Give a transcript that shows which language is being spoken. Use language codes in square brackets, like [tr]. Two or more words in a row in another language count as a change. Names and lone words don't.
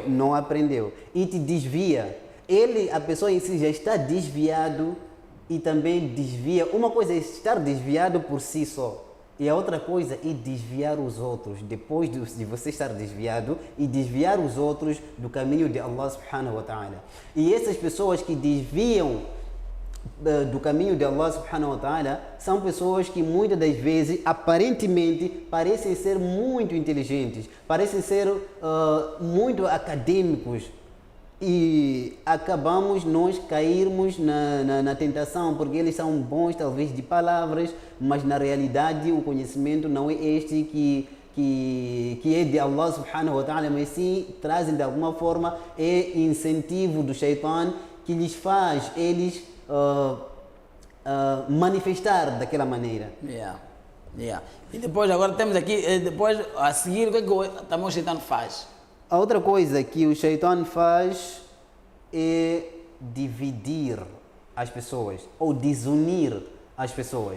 [pt] Não aprendeu. E te desvia. A pessoa em si já está desviado e também desvia. Uma coisa é estar desviado por si só. E a outra coisa é desviar os outros. Depois de você estar desviado e desviar os outros do caminho de [ar] الله سبحانه وتعالى. [pt] E essas pessoas que desviam do caminho de [ar] الله سبحانه وتعالى [pt] são pessoas que muitas das vezes aparentemente parecem ser muito inteligentes, parecem ser muito acadêmicos e acabamos nós cairmos na tentação porque eles são bons talvez de palavras, mas na realidade o conhecimento não é este que é de [ar] الله سبحانه وتعالى, [pt] mas sim trazem de alguma forma incentivo do Shaitan que lhes faz eles manifestar daquela maneira. E depois, agora temos aqui, depois a seguir, o que também o Shaitan faz? A outra coisa que o Shaitan faz é dividir as pessoas ou desunir as pessoas.